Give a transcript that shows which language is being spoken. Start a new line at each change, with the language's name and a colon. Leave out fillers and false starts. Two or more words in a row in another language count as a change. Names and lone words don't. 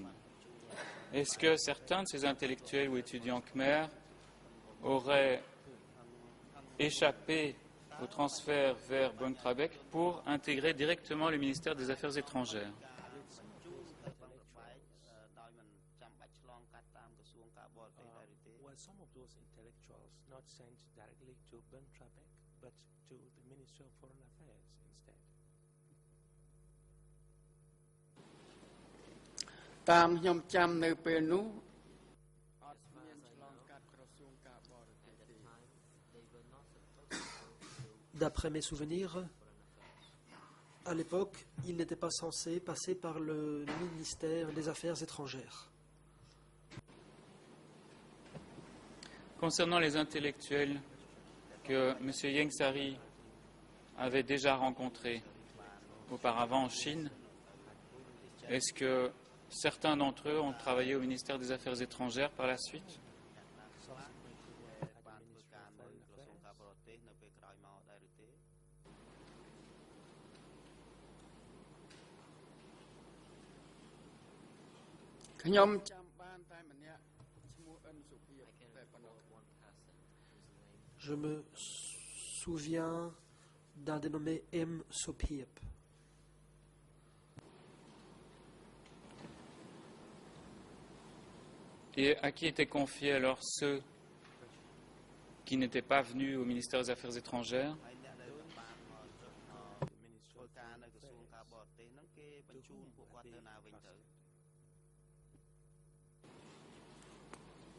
French: Est-ce que certains de ces intellectuels ou étudiants khmer auraient échappé au transfert vers Bong Trabek pour intégrer directement le ministère des Affaires étrangères?
Khmer: ដោយមិនចាំបាច់ឆ្លងកាត់តាមក្រសួងការបរទេសដែរឬទេ
English: Were some of those intellectuals not sent directly to Ben Trabek, but to the Ministry of Foreign Affairs instead?
Khmer: តាមខ្ញុំចាំនៅពេលនោះអត់មានឆ្លងកាត់ក្រសួងការបរទេសទេ
French: D'après mes souvenirs, à l'époque, il n'était pas censé passer par le ministère des Affaires étrangères. Concernant les intellectuels que M. Ieng Sary avait déjà rencontrés auparavant en Chine, est-ce que certains d'entre eux ont travaillé au ministère des Affaires étrangères par la suite?
Khmer: បានធ្វើការនៅក្រសួងការបរទេសនៅពេលក្រោយមកដែរឬទេ ខ្ញុំចាំបានតែម្នាក់ឈ្មោះអិនសុភាពតែប៉ុណ្ណោះ
French: Je me souviens d'un dénommé M. Sopiep. Et à qui étaient confiés alors ceux qui n'étaient pas venus au ministère des Affaires étrangères?
Khmer: ហើយអ្នកដែលបានមកធ្វើការនៅក្រសួងការបរទេសហ្នឹងគេបញ្ជូនពួកគាត់ទៅណាវិញទៅ